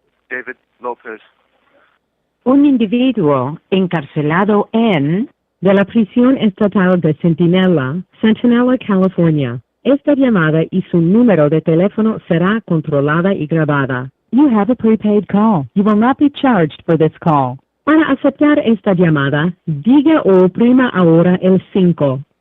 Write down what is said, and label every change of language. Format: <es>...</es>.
<es>David Lopez. un individuo encarcelado en de la prisión estatal de Centinela, California. Esta llamada y su número de teléfono será controlada y grabada.</es> <en>You have a prepaid call. You will not be charged for this call.</en> <es>Para aceptar esta llamada, diga o oprima ahora el 5.</es>